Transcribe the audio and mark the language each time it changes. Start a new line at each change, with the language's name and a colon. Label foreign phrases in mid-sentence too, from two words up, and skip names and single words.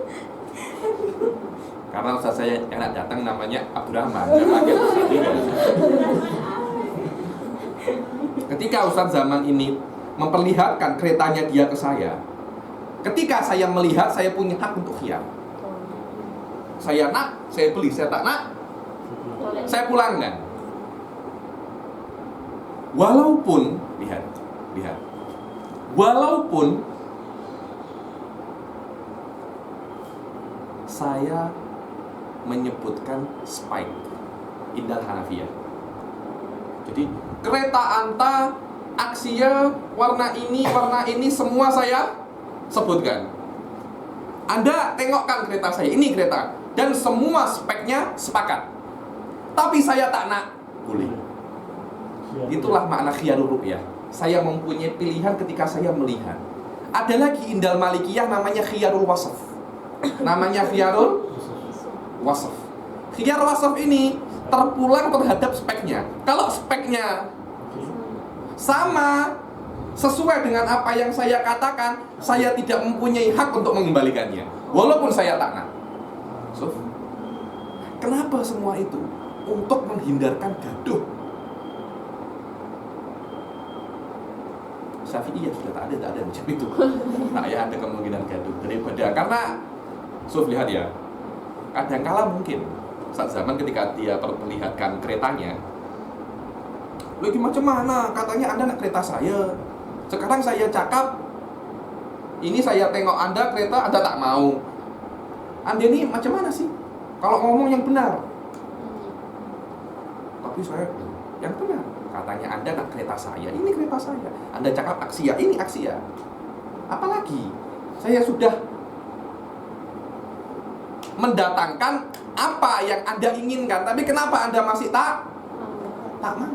Malay: Karena Ustadz saya yang nak datang namanya Abdurrahman. Ketika Ustadz Zaman ini memperlihatkan keretanya dia ke saya, ketika saya melihat, saya punya hak untuk khiyar. Saya nak, saya beli. Saya tak nak, saya pulangkan. Walaupun lihat, walaupun saya menyebutkan spike
Arabic: indal Hanafiyah.
Malay: Jadi kereta Anta, Aksia, warna ini semua saya sebutkan. Anda tengokkan kereta saya, ini kereta, dan semua speknya sepakat. Tapi saya tak nak, boleh. Itulah makna
Arabic: khiyarul ru'yah.
Malay: Saya mempunyai pilihan ketika saya melihat. Ada lagi
Arabic: indal Malikiyah
Malay: namanya
Arabic: khiyarul wasaf.
Malay: Namanya
Arabic: khiyarul wasaf. Khiyar wasaf
Malay: ini terpulang terhadap speknya. Kalau speknya sama, sesuai dengan apa yang saya katakan, saya tidak mempunyai hak untuk mengembalikannya, walaupun saya tak nak. So, kenapa semua itu? Untuk menghindarkan gaduh. Syafi'iyah sudah tak ada macam itu. Tak ya ada kemungkinan gaduh daripada, karena lihat ya, kadangkala mungkin saat Zaman ketika dia perlihatkan keretanya, lagi macam mana? Katanya Anda nak kereta saya. Sekarang saya cakap, ini saya tengok Anda kereta, Anda tak mau. Anda ini macam mana sih? Kalau ngomong yang benar. Tapi saya yang benar. Katanya Anda nak kereta saya, ini kereta saya. Anda cakap Aksia, ini Aksia. Apalagi saya sudah mendatangkan apa yang Anda inginkan, tapi kenapa Anda masih tak mau?